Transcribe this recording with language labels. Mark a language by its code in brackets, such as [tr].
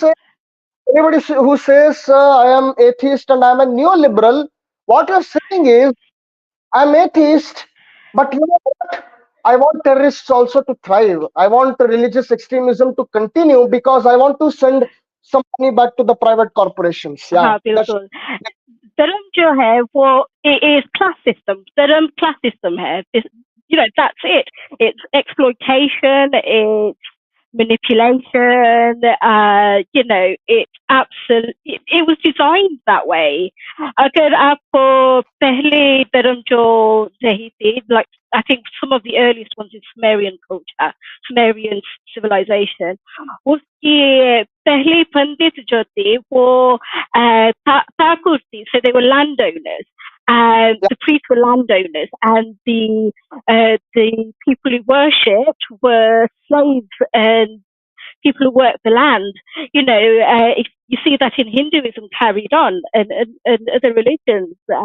[en] says who says I am atheist and I am a neoliberal, what you're saying is I'm atheist, but you know what? I want terrorists also to thrive. I want religious extremism to continue because I want to send some money back to the private corporations. Yeah, [hi] हाँ [en] that's [hi] बिल्कुल धर्म जो है वो [en] is class system. [hi] धर्म [en] class system [hi] है. [en] That's it. It's exploitation. It's manipulation. It's absolute. It was designed that way. [hi] अगर आपको पहले धर्म जो रही थी, [en] like I think some of the earliest ones is Sumerian culture, Sumerian civilization. [hi] उसकी पहले पंडित जो थे वो Thakur थे, [en] so they were landowners. And yeah, the priests were landowners, and the people who worshipped were slaves and people who worked the land. You see that in Hinduism carried on, and other religions.